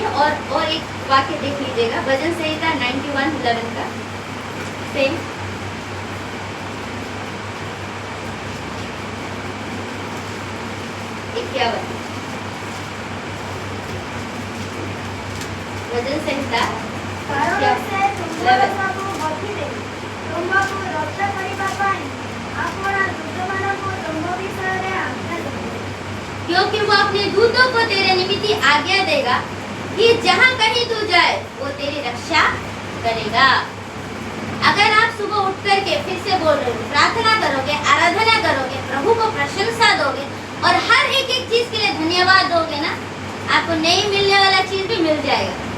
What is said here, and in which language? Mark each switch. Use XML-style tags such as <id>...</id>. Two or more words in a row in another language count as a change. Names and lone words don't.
<hi>और एक वाक्य देख लीजिएगा, भजन संहिता 91:11 का, सेम 51 ଭଜନ ସଂହିତା</hi> <or>କାରଣ ସେ ତୁମର ସବୁ ଗତିରେ ତୁମକୁ ରକ୍ଷା କରିବା ପାଇଁ ଆପଣା ଦୂତମାନଙ୍କୁ ତୁମ ବିଷୟରେ ଆଜ୍ଞା ଦେବେ।</or> <hi>क्योंकि वो अपने दूतों को तेरे निमित्त आज्ञा देगा कि जहाँ कहीं तू जाए वो तेरी रक्षा करेगा। अगर आप सुबह उठ करके फिर से बोल रहे हो, प्रार्थना करोगे, आराधना करोगे, प्रभु को प्रशंसा दोगे और हर एक चीज के लिए धन्यवाद दोगे ना, आपको नहीं मिलने वाला चीज भी मिल जाएगा।</hi>